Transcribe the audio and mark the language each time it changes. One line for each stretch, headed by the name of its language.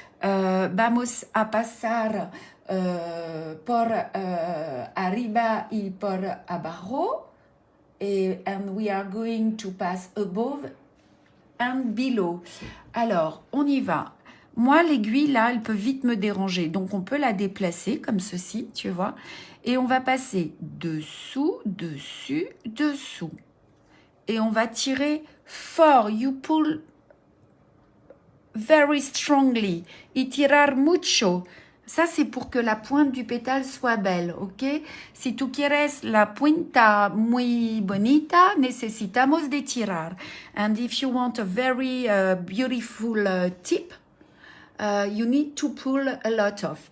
Spanish: Vamos a pasar por arriba y por abajo.
English: And we are going to pass above and below.
French: Alors, on y va. Moi, l'aiguille, là, elle peut vite me déranger. Donc, on peut la déplacer comme ceci, tu vois. Et on va passer dessous, dessus, dessous. Et on va tirer fort.
English: You pull very strongly.
Spanish: Y tirar mucho.
French: Ça, c'est pour que la pointe du pétale soit belle, ok?
Spanish: Si tú quieres la punta muy bonita, necesitamos de tirar.
English: And if you want a very beautiful tip, you need to pull a lot of.